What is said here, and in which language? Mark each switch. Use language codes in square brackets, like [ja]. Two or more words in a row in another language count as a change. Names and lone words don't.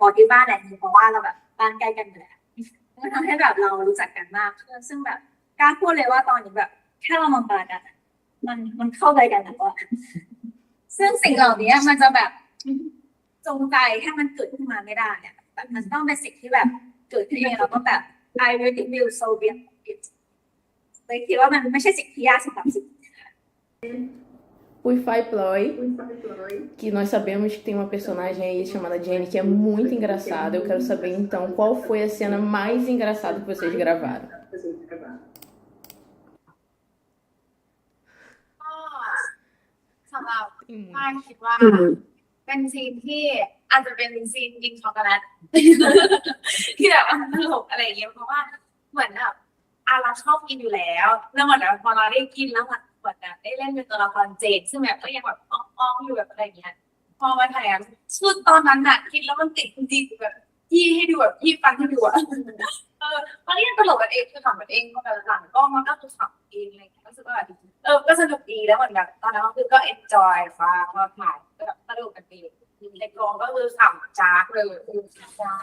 [th] ที่บ้านแหละเพราะว่าเราแบบบ้านใกล้กันอยู่แล้วมันทำให้แบบเรารู้จักกันมากขึ้นซึ่งแบบกล้าพูดเลยว่าตอนนี้แบบแค่เรามองตากันมันเข้าใจกันแล้วซึ่งสิ่งเหล่านี้มันจะแบบจงใจให้มันเกิดขึ้นมาไม่ได้เนี่ยแบบมันต้องเป็นสิ่งที่แบบเกิดขึ้นเองแล้วก็แบบ [en] I really feel so bad it [th] เลยคิดว่ามันไม่ใช่สิ่งที่ยากสำหรับสิ่ง [pt] O Ifai Ploy, que nós sabemos que tem uma personagem aí chamada Jenny que é muito engraçada. Eu quero saber então qual foi a cena mais engraçada que vocês gravaram. [th] ก็สำหรับป้ายคิดว่าเป็นซีนที่อาจจะเป็นซีนกินช็อกโกแลตที่แบบตลกอะไรอย่างเงี้ยเพราะว่าเหมือนแบบ เราชอบกินอยู่แล้วแล้วเหมือนแบบพอเราได้กินแล้วมันเหมือนแบบได้เล่นเป็นตัวละครเจนซึ่งแบบก็ยังแบบอ้อมอยู่แบบอะไรอย่างเงี้ยพอมาถ่ายชุดตอนนั้นน่ะกินแล้วมันติดจริงๆแบบที่ให้ดูแบบที่ฟันให้ดูอ่ะตอนนี้ตลกกันเองคือขำกันเองพอแบบหลังก็มันก็คือขำเองอะไรอย่างเงี้ยรู้สึกว่าก็สนุกดีแล้วเหมือนแบบตอนนั้นก็คือก็ enjoy ฟังมาถ่ายก็แบบสนุกกันดีในกองก็คือขำจ้าเลยใช่